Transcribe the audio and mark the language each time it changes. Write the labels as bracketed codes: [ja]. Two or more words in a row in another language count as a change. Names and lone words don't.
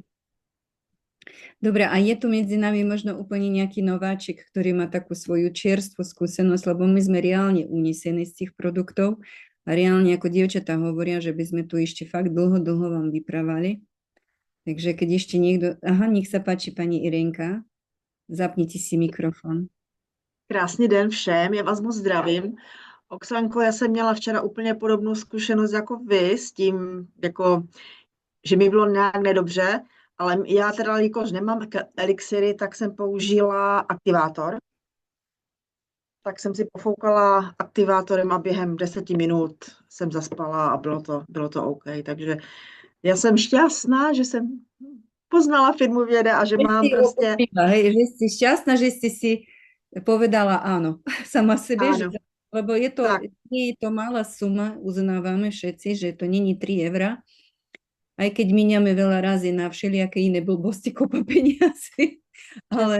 [sk] Dobre, a je tu medzi nami možno úplne nejaký nováčik, ktorý má takú svoju čerstvú skúsenosť, lebo my sme reálne unesení z tých produktov a reálne ako dievčatá hovoria, že by sme tu ešte fakt dlho vám vyprávali. Takže keď ešte niekto... Aha, nech sa páči, pani Irenka. Zapnite si mikrofon. [cs] Krásný den všem, já vás moc zdravím. Oksanko, já jsem měla včera úplně podobnou zkušenost jako vy s tím, jako, že mi bylo nějak nedobře, ale já teda, jakož nemám elixiry, tak jsem použila aktivátor. Tak jsem si pofoukala aktivátorem a během 10 minut jsem zaspala a bylo to OK. Takže já jsem šťastná, že jsem poznala firmu Věda a že mám prostě... [sk] Hej, že si šťastná, že si si povedala áno sama sebe, Áno. lebo je to, Tak. nie je to malá suma, uznávame všetci, že to není 3 €, aj keď míňame veľa razy na všelijaké iné blbosti, kopa peniazy, ale